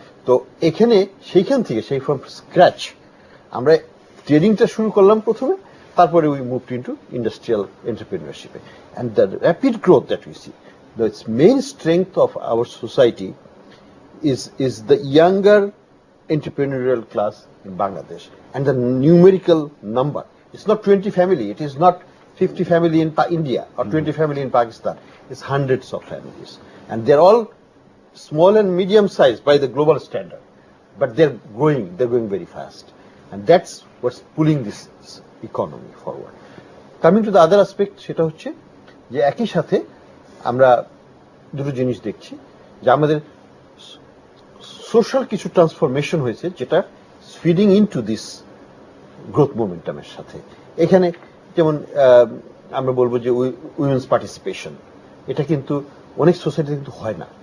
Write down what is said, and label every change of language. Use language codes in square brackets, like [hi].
[bn] তো এখানে সেইখান থেকে, সেই ফ্রম স্ক্র্যাচ আমরা ট্রেডিংটা শুরু করলাম প্রথমে, [en] তারপরে we move into industrial এন্টারপ্রেনিউরশিপে, and the rapid growth that we see, the main strength of our society is the younger entrepreneurial class in Bangladesh, and the numerical number. It's not 20 family, it is not 50 family in India or 20 family in Pakistan. It's hundreds of families, and they're all small and medium sized by the global standard, but they're going very fast, and that's what's pulling this economy forward. Coming to the other aspect, [bn] সেটা হচ্ছে যে একই সাথে আমরা দুটো জিনিস দেখছি, যে আমাদের সোশ্যাল কিছু ট্রান্সফরমেশন হয়েছে, যেটা [en] feeding into this growth মোমেন্টামের [bn] সাথে। এখানে যেমন আমরা বলবো যে উইমেন্স পার্টিসিপেশন, এটা কিন্তু অনেক সোসাইটিতে কিন্তু হয় না।